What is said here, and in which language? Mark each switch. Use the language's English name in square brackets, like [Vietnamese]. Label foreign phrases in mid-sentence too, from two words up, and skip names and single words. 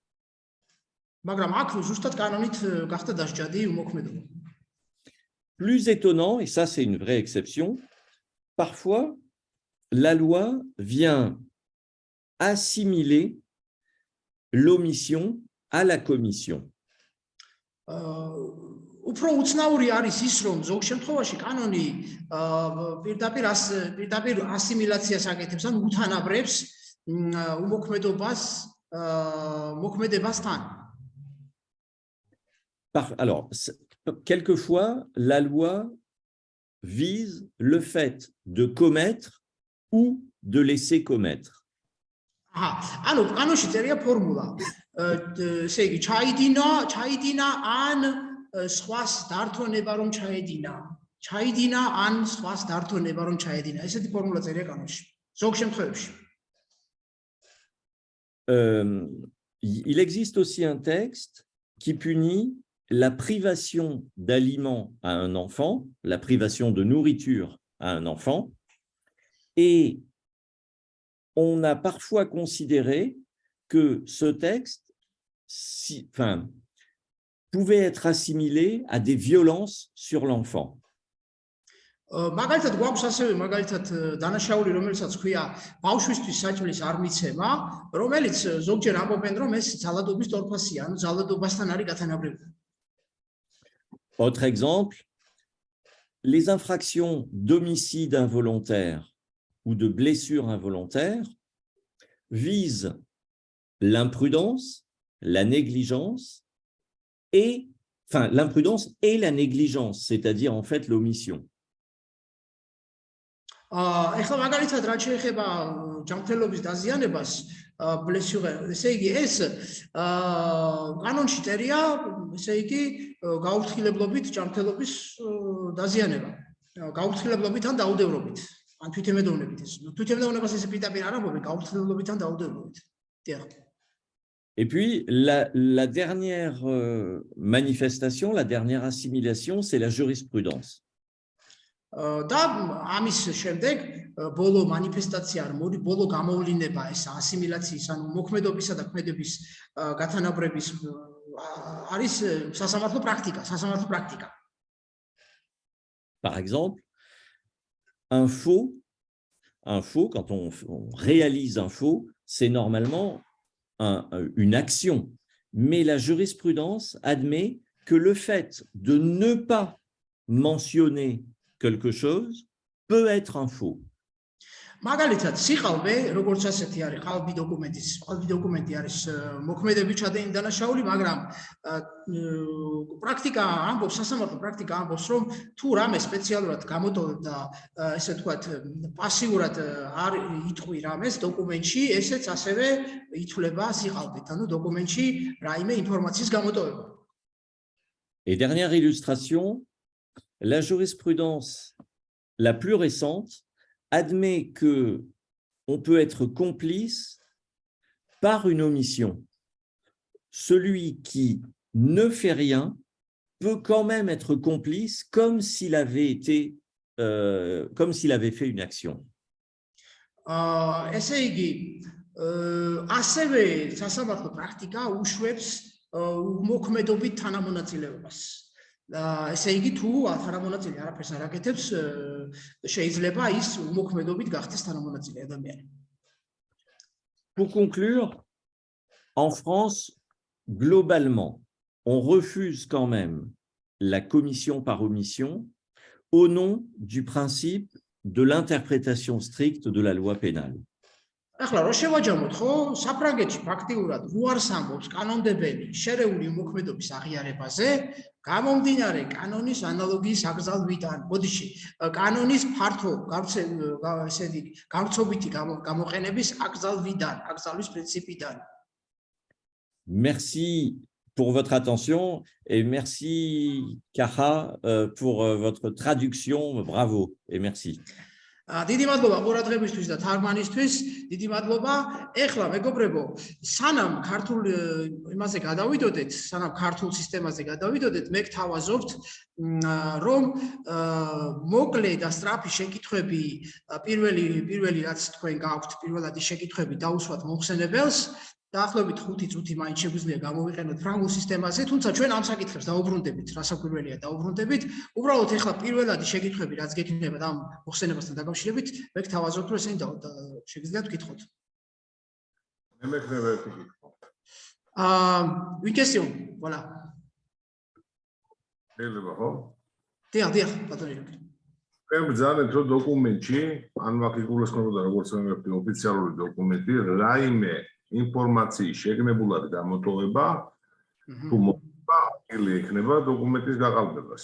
[French] Plus étonnant, et ça c'est une vraie exception, parfois la loi vient assimiler l'omission à la commission. [Georgian] უფრო უცნაური არის ის, რომ ზოგ შემთხვევაში კანონი პირდაპირ ასიმილაციას აკეთებს, ან უთანაბრებს მოქმედებასთან. [French] Alors, quelquefois, la loi vise le fait de commettre ou de laisser commettre. [Georgian] ანუ კანონში წერია ფორმულა. ესე იგი, ჩაიდინა ან სხვას დართონება რომ ჩაიდინა ან სხვას დართონება რომ ჩაედინა. ესეთი ფორმულა წერია კანონში. ზოგ შემთხვევებში. [French] Il existe aussi un texte qui punit la privation d'aliments à un enfant, la privation de nourriture à un enfant, et on a parfois considéré que ce texte pouvait être assimilé à des violences sur l'enfant. [Georgian] მაგალითად გვაქვს ასევე მაგალითად დანაშაული, რომელსაც ქვია ბავშვისთვის საჭმლის არ მიცემა, რომელიც ზოგჯერ ამბობენ, რომ ეს ძალადობის ტორფასია, ანუ ძალადობასთან არის გათანაბრებული. [French] Autre exemple, les infractions d'homicide involontaire ou de blessure involontaire visent l'imprudence, la négligence l'imprudence et la négligence, c'est-à-dire en fait l'omission. [Georgian] ეხლა მაგალითად რაც შეეხება ჯანმრთელობის დაზიანებას, ესე იგი ეს კანონში წერია, ესე იგი გაუფრთხილებლობით ჯანმრთელობის დაზიანება, გაუფრთხილებლობით ან დაუდევრობით, ან თვითემედოვნებით. თვითემედოვნებას ესე პირდაპირ არ ამბობენ, გაუფრთხილებლობით ან დაუდევრობით. [French] Et puis, la dernière manifestation, la dernière assimilation, c'est la jurisprudence. [Georgian] და ამის შემდეგ ბოლო მანიფესტაცია, ბოლო გამოვლინება ეს ასიმილაციის, ანუ მოქმედებისა და ქმედების გათანაბრების არის სასამართლო პრაქტიკა. [French] Par exemple, un faux, quand on réalise un faux, c'est normalement une action, mais la jurisprudence admet que le fait de ne pas mentionner quelque chose peut être un faux. [Georgian] მაგალითად, სიყალბე, როგორც ასეთი არის, ყალბი დოკუმენტი არის მოქმედებით ჩადენილი დანაშაული, მაგრამ პრაქტიკა ამბობს, სასამართლო პრაქტიკა ამბობს, რომ თუ რამე სპეციალურად გამოტოვებ და ესე ვთქვათ, პასიურად არ იტყვი რამეს დოკუმენტში, ესეც ასევე ითვლება სიყალბით, ანუ დოკუმენტში რაიმე ინფორმაციის გამოტოვება. [French] Et dernière illustration, la jurisprudence la plus récente admet que on peut être complice par une omission. Celui qui ne fait rien peut quand même être complice comme s'il avait fait une action. [Georgian] ესე იგი, ასევე სასამართლო პრაქტიკა უშვებს მოქმედობით თანამონაწილეობას. ესე იგი, თუ თანამონაწილე არაფერს არ აკეთებს, შეიძლება ის უმოქმედობით გახდეს თანამონაწილე ადამიანი. [French] Pour conclure, en France, globalement, on refuse quand même la commission par omission au nom du principe de l'interprétation stricte de la loi pénale. [Georgian] ახლა რო შევაჯამოთ, ხო, საფრანგეთში ფაქტიურად უარს ამბობს კანონმდებელი შერეული მოქმედობის აღიარებაზე, გამომდინარე კანონის ანალოგიის აკრძალვიდან, ბოდიში, კანონის ფართო გავრცობითი გამოყენების აკრძალვის პრინციპიდან. [French] Merci pour votre attention et merci, Kaha, pour votre traduction. Bravo et merci. [Georgian] დიდი მადლობა ყურადღებისთვის და თარგმანისთვის, დიდი მადლობა. ეხლა მეგობრებო, სანამ ქართულ იმაზე გადავიდოდეთ, სანამ ქართულ სისტემაზე გადავიდოდეთ, მე გთავაზობთ, რომ მოკლე და სწრაფი შეკითხვები, პირველი რაც თქვენ გაქვთ, პირველადი შეკითხვები დაუსვათ მომხსენებელს. დაახლოებით 5 წუთი მაინც შეგვიძლია გამოვიყენოთ ფრანგულ სისტემაზე, თუმცა ჩვენ ამ საკითხებს დაუბრუნდებით, რასაკვირველია დაუბრუნდებით. უბრალოდ ეხლა პირველადი შეკითხვები, რაც გექნება ამ მოხსენებასთან დაკავშირებით, მე გთავაზობთ, რომ ესენი შეგიძლიათ ვკითხოთ. მე მექნება ერთი კითხვა. [French] Une question, voilà. [Georgian] შეიძლება ხო? დიახ, ბატონო. მე ბრძანეთ, რომ დოკუმენტში, ან მაგ იგულისხმებოდა როგორც ვემეფი ოფიციალური დოკუმენტი, რაიმე ინფორმაციის შეგნებულად გამოტოვება თუ მოხდა იქნება დოკუმენტის გაყალბებას.